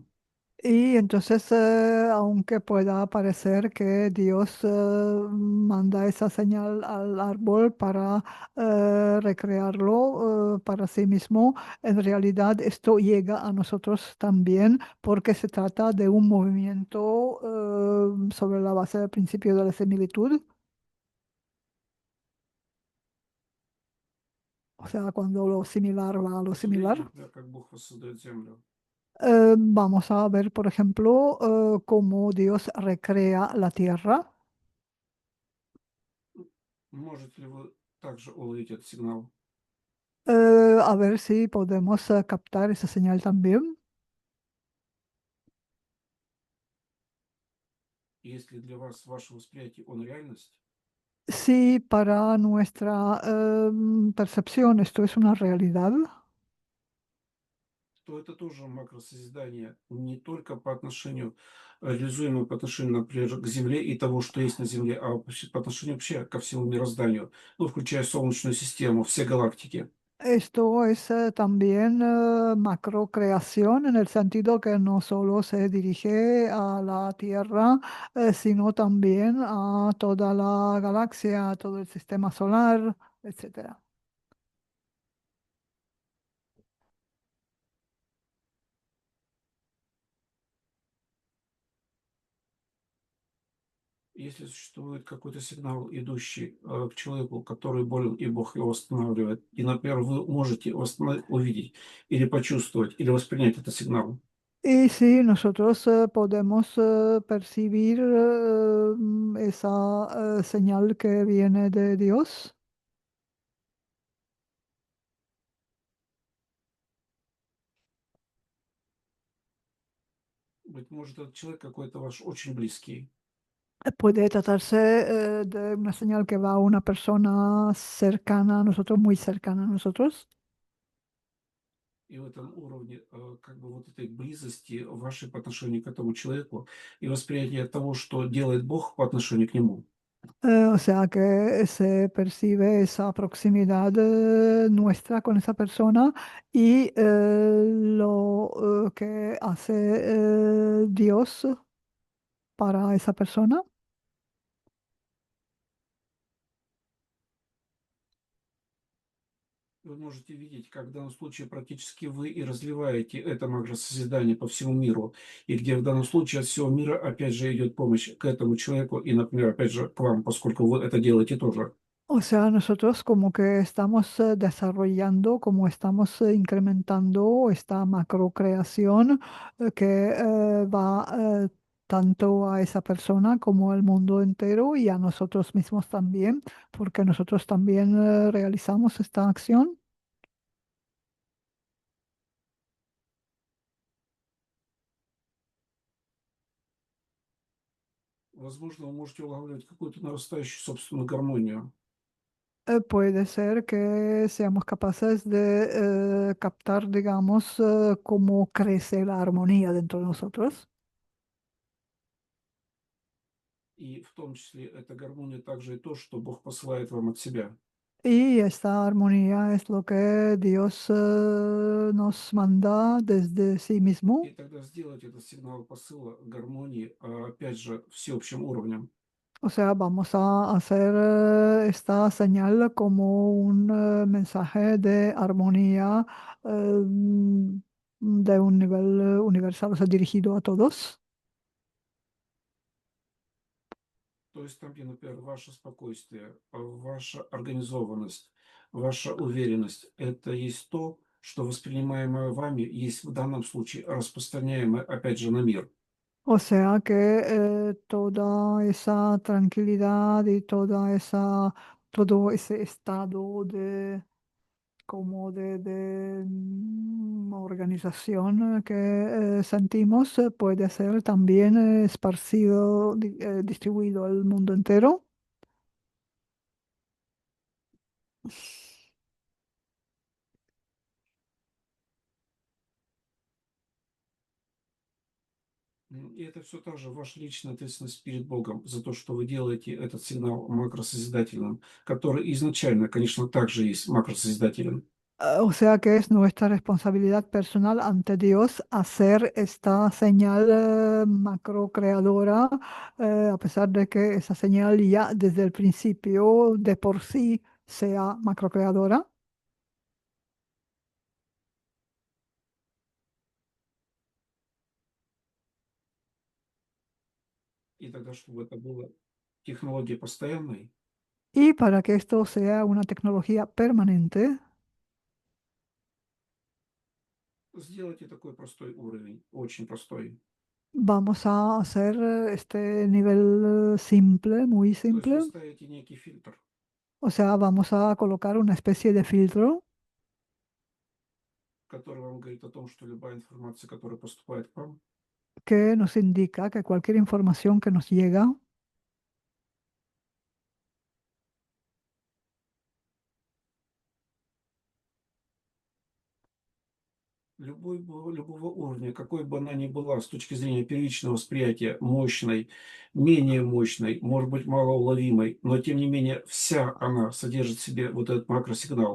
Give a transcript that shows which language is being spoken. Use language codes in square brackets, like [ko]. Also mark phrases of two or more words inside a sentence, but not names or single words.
[es] Y entonces, aunque pueda parecer que Dios manda esa señal al árbol para recrearlo para sí mismo, en realidad esto llega a nosotros también porque se trata de un movimiento sobre la base del principio de la similitud. O sea, cuando lo similar va a lo [ru] Посмотрите, [es] similar. [ru] например, как Бог воссоздает землю. [es] Vamos a ver, por ejemplo, cómo Dios recrea la tierra. [ru] Можете ли вы также уловить этот сигнал? [es] A ver si podemos captar esa señal también. [ru] Если для вас, ваше восприятие, он реальность, [es] Si para nuestra percepción esto es una realidad, [ru] то это тоже макросозидание не только по отношению, реализуемое по отношению, например, к Земле и того, что есть на Земле, а вообще по отношению вообще ко всему мирозданию, ну, включая Солнечную систему, все галактики. [es] esto es también macrocreación en el sentido que no solo se dirige a la Tierra, sino también a toda la galaxia, a todo el sistema solar, etcétera. [ru] Если существует какой-то сигнал, идущий к человеку, который болен, и Бог его восстанавливает, и, например, вы можете увидеть или почувствовать, или воспринять этот сигнал, [es] Y sí, nosotros podemos percibir esa señal que viene de Dios. [ru] быть может, этот человек какой-то ваш очень близкий, [es] Puede tratarse de una señal que va a una persona cercana a nosotros, muy cercana a nosotros. [ru] и в этом уровне как бы вот этой близости вашей по отношению к этому человеку и восприятие того, что делает Бог по отношению к нему. [es] O sea que se percibe esa proximidad nuestra con esa persona y lo que hace Dios para esa persona. [ru] Вы можете видеть, как в данном случае практически вы и развиваете это макросозидание по всему миру, и где в данном случае от всего мира опять же идет помощь к этому человеку и, например, опять же к вам, поскольку вы это делаете тоже. [es] O sea, nosotros como que estamos desarrollando, como estamos incrementando esta macrocreación que va tanto a esa persona como al mundo entero y a nosotros mismos también, porque nosotros también realizamos esta acción. [ru] Возможно, вы можете улавливать какую-то нарастающую собственную гармонию. [es] Puede ser que seamos capaces de captar, digamos, cómo crece la armonía dentro de nosotros. [ru] И в том числе эта гармония также и то, что Бог посылает вам от себя. [es] Y esta armonía es lo que Dios nos manda desde sí [ru] И [es] mismo. [ru] тогда сделать этот сигнал посыла гармонии, опять же, всеобщим уровнем. [es] O sea, vamos a hacer esta señal como un mensaje de armonía de un nivel universal, o sea, dirigido a todos. [ru] То есть там, где, например, ваше спокойствие, ваша организованность, ваша уверенность — это есть то, что воспринимаемое вами есть в данном случае распространяемое, опять же, на мир. [es] O sea que toda esa tranquilidad y todo ese estado de como de organización que sentimos puede ser también esparcido, distribuido al mundo entero. [ru] И это все также ваша личная ответственность перед Богом за то, что вы делаете этот сигнал макросозидательным, который изначально, конечно, также есть макросозидателен. [es] O sea que es nuestra responsabilidad personal ante Dios hacer esta señal macrocreadora, a pesar de que esa señal ya desde el principio de por sí sea macrocreadora. [ru] И тогда, чтобы это было технологией постоянной, [es] Y para que esto sea una tecnología permanente, [ru] сделайте такой простой уровень, очень простой. [es] vamos a hacer este nivel simple, muy [ru] То есть вы [es] simple. [ru] ставите некий фильтр, [es] O sea, vamos a colocar una especie de filtro [ru] который вам говорит о том, что любая информация, которая поступает к вам, [es] que nos indica que cualquier información que nos llega, [ru] любого уровня, какой бы она ни была с точки зрения первичного восприятия, мощной, менее мощной, может быть, малоуловимой, но тем не менее вся она содержит в себе вот этот макросигнал.